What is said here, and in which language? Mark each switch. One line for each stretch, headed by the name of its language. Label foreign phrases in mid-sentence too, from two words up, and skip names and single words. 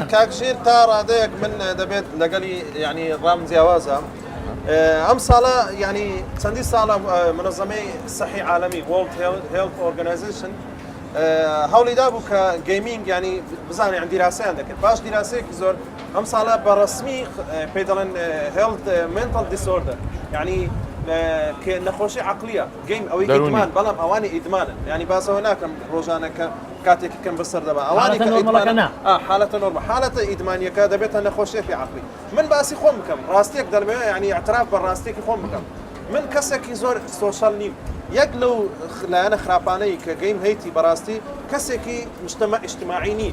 Central Kurdish: کاکژیر تا ڕادەیەک من دەبێت لەگەلی ینی ڕام جیاوازە ئەم ساڵە ینی چەندی ساڵە منەظەمەی سەحی عالەمی World Health Organization هەوڵی دابوو کە گەیمینگ ینی بزانێ دیراسەیان دەکرد باش دیراسەیەکی زۆر ئەم ساڵە بەڕسمی پێی دەڵێن
English: health mental disorder
Central Kurdish: ینی نەخۆشی عقلیە گەیم ئەوەی ئیدمان بەڵام ئەوانی ئیدمانن ینی باسەوە ناکەم ڕۆژانەکە کاتێکی کەم بەسەر دەبا ئەوانی حالەتە نۆرمە حالەتە ئیدمانیەکە دەبێتە نەخۆشیێکی عقلی من باسی خۆم بکەم ڕاستیەک دەرمەوە ینی اعتراف بە ڕاستێکی خۆم بکەم من کەسێکی زۆر سۆشال نیم یەک لەو لایەنە خراپانەی کە گەیم هەیتی بەڕاستی کەسێکی مجتەمع ئیجتیماعی نین